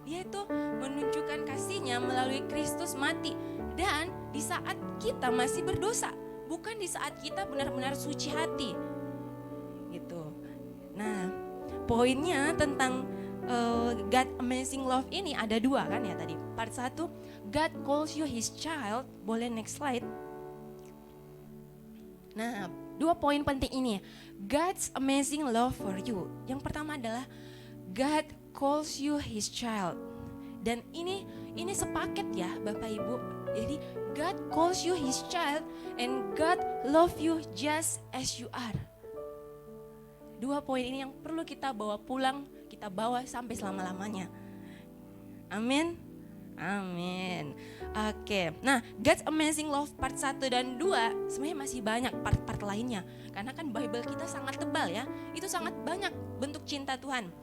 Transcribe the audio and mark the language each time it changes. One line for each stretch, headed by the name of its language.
Indonesian: Dia itu menunjukkan kasih-Nya melalui Kristus mati. Dan di saat kita masih berdosa, bukan di saat kita benar-benar suci hati. Gitu. Nah, poinnya tentang God Amazing Love ini ada 2 kan ya tadi.
English: Part 1, God calls you His child.
Indonesian: Boleh
English: next slide.
Indonesian: Nah, 2 poin penting ini.
English: God's amazing love for you.
Indonesian: Yang pertama adalah
English: God calls you His child.
Indonesian: Dan ini sepaket ya Bapak Ibu. Jadi
English: God calls you His child and God love you just as you are.
Indonesian: 2 poin ini yang perlu kita bawa pulang, kita bawa sampai selama-lamanya. Amin. Amin. Oke. Nah, God's Amazing Love part 1 dan 2 sebenarnya masih banyak part-part lainnya. Karena kan Bible kita sangat tebal ya. Itu sangat banyak bentuk cinta Tuhan.